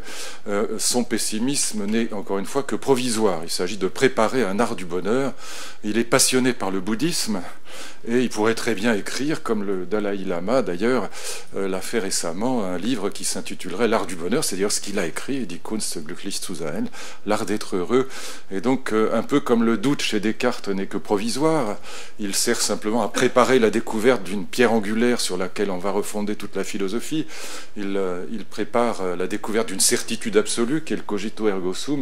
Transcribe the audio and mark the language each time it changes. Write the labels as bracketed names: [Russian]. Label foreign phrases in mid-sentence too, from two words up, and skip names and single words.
[French] Son pessimisme n'est encore une fois que provisoire. Il s'agit de préparer un art du bonheur. Il est passionné par le bouddhisme et il pourrait très bien écrire, comme le Dalai Lama d'ailleurs l'a fait récemment, un livre qui s'intitulerait L'art du bonheur, c'est-à-dire ce qu'il a écrit, [German] Die Kunst glücklich zu sein, [French] l'art d'être heureux. Et donc un peu comme le doute chez Descartes n'est que provisoire, il sert simplement à préparer la découverte d'une pierre angulaire sur laquelle on va refonder toute la philosophie. Il prépare la découverte d'une certitude absolue qui est le [Latin] cogito ergo sum.